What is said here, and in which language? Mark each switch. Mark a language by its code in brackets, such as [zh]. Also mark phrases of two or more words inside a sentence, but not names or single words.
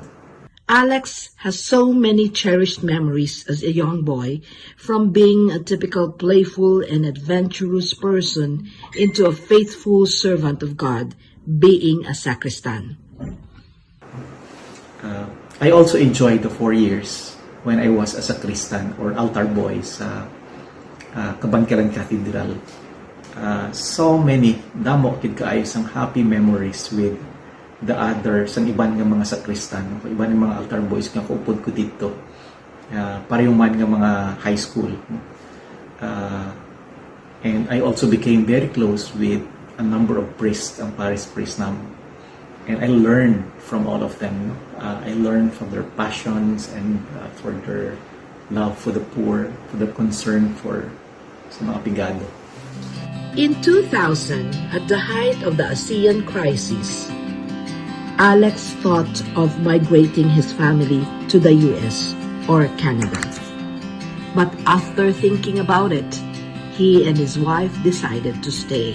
[en] Alex has so many cherished memories as a young boy, from being a typical playful and adventurous person into a faithful servant of God, being a sacristan. I also enjoyed the 4 years when I was a sacristan or altar boy sa Kabankalon Cathedral. So many [hil] damo kid kaayo sang [en] happy memories with the others, [hil] ang iban nga mga sakristan, iban nga mga [en] altar boys [hil] nga kaupod ko dito. Pareho man nga mga high school. [en] And I also became very close with a number of priests, [hil] ang parish priest nam. [en] And I learned from all of them. I learned from their passions and for their love for the poor, for their concern for [hil] sa mga pigado. [en] In 2000, at the height of the ASEAN crisis, Alex thought of migrating his family to the US or Canada. But after thinking about it, he and his wife decided to stay.